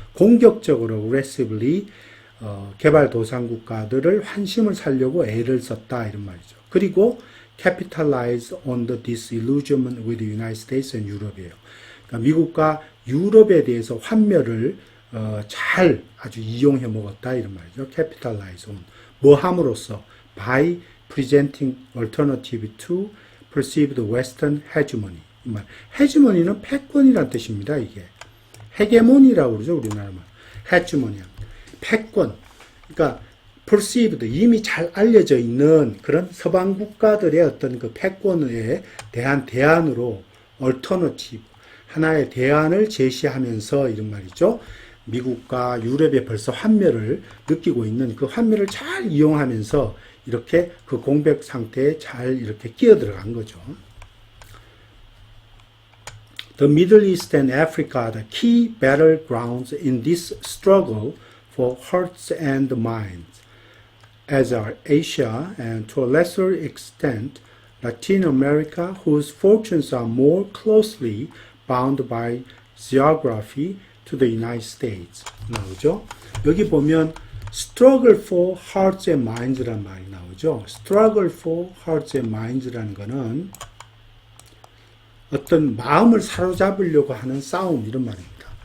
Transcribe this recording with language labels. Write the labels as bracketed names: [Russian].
[Korean] 공격적으로 aggressively 개발도상국가들을 환심을 살려고 애를 썼다 이런 말이죠. [English] 그리고 capitalize on the disillusionment with the United States and Europe이에요. [Korean] 그러니까 미국과 유럽에 대해서 환멸을 잘 아주 이용해 먹었다 이런 말이죠. [English] capitalize on [Korean] 뭐 함으로써 [English] by presenting alternative to perceived Western hegemony. [Korean] hegemony는 패권이란 뜻입니다. 이게 헤게모니라고 그러죠. 우리나라 말 hegemony 패권. 그러니까 perceived 이미 잘 알려져 있는 그런 서방 국가들의 어떤 그 패권에 대한 대안으로 alternative 하나의 대안을 제시하면서 이런 말이죠. 미국과 유럽에 벌써 환멸을 느끼고 있는 그 환멸을 잘 이용하면서 이렇게 그 공백 상태에 잘 이렇게 끼어 들어간 거죠. [English] The Middle East and Africa are the key battlegrounds in this struggle for hearts and minds, as are Asia and to a lesser extent Latin America, whose fortunes are more closely bound by geography to the United States. [Korean] 나오죠? 여기 보면 [English] struggle for hearts and minds [Korean] 란 말이 나오죠. [English] struggle for hearts and minds [Korean] 라는 거는 어떤 마음을 사로잡으려고 하는 싸움 이런 말입니다.